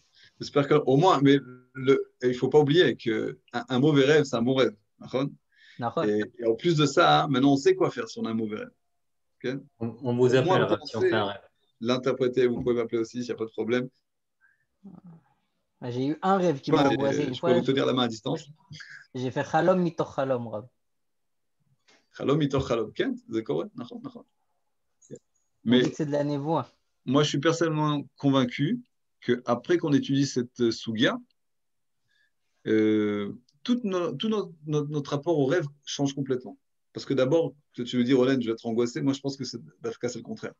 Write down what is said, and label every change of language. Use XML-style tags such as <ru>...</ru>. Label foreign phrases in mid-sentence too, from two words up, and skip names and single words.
<fr>J'espère qu'au moins, mais il ne faut pas oublier qu'un mauvais rêve, c'est un bon rêve. D'accord. Et en plus de ça, maintenant, on sait quoi faire si on a un mauvais rêve. Okay. On vous Au moins, appelle si on fait un rêve. l'interpréter, vous pouvez m'appeler aussi, il n'y a pas de problème. J'ai eu un rêve qui m'a angoissé une Je peux fois. vous tenir la main à distance. J'ai fait</fr> <he>חלום מתוך חלום,</he> <fr>Rab.</fr> <he>חלום מתוך חלום כן,</he> <fr>c'est correct. On Mais dit que c'est de la névoie. moi, je suis personnellement convaincu qu'après qu'on étudie cette sugya, tout notre rapport au rêve change complètement. Parce que d'abord, tu veux dire, Olen, je vais être angoissé. Moi, je pense que c'est le contraire.</fr>